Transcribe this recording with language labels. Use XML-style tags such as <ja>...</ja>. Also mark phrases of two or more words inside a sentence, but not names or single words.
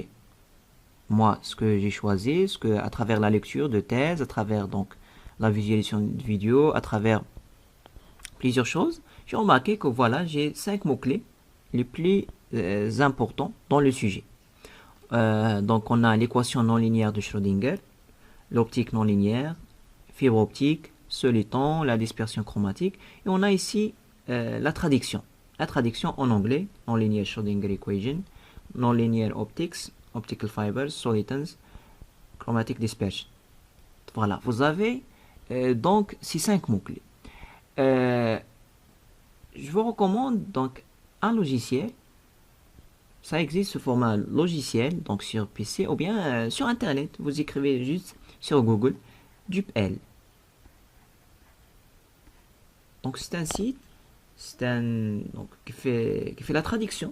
<fr>Moi, ce que j'ai choisi, à travers la lecture de thèse, à travers donc la visualisation de vidéo, à travers plusieurs choses, j'ai remarqué que voilà, j'ai 5 mots-clés les plus importants dans le sujet. Donc, on a l'équation non linéaire de Schrödinger, l'optique non linéaire, fibre optique, soliton, la dispersion chromatique, et on a ici la traduction. La traduction en anglais,</fr> <en>non-linear Schrödinger equation, non-linear optics, optical fibers, solitons, chromatic dispersion.</en> <fr>Voilà, vous avez donc ces 5 mots-clés. Je vous recommande donc un logiciel. Ça existe sous format logiciel, donc sur PC ou bien sur Internet. Vous écrivez juste sur Google DeepL. Donc c'est un site, donc, qui fait la traduction.</fr>